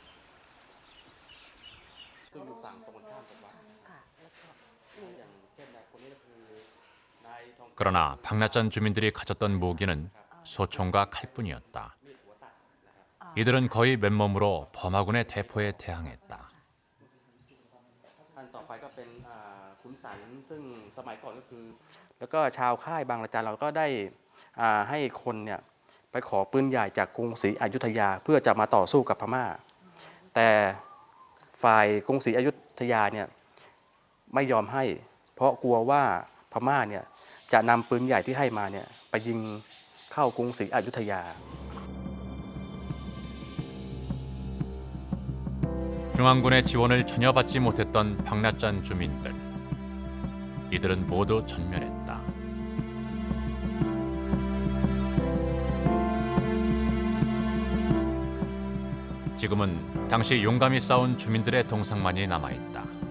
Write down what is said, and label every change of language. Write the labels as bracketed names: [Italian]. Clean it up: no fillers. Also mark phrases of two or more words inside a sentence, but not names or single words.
[Korean] 그러나 박나짠 주민들이 가졌던 무기는 소총과 칼뿐이었다. 이들은 거의 맨몸으로 버마군의 대포에 대항했다. [Thai] แล้วก็ชาวค่ายบางระจันเราก็ได้ให้คนเนี่ยไปขอปืนใหญ่จากกรุงศรีอยุธยาเพื่อจะมาต่อสู้กับพม่าแต่ฝ่ายกรุงศรีอยุธยาเนี่ยไม่ยอมให้เพราะกลัวว่าพม่าเนี่ยจะนำปืนใหญ่ที่ให้มาเนี่ยไปยิงเข้ากรุงศรีอยุธยา [Korean] 중앙군의 지원을 전혀 받지 못했던 박나짠 주민들. 이들은 모두 전멸했다. 지금은 당시 용감히 싸운 주민들의 동상만이 남아있다.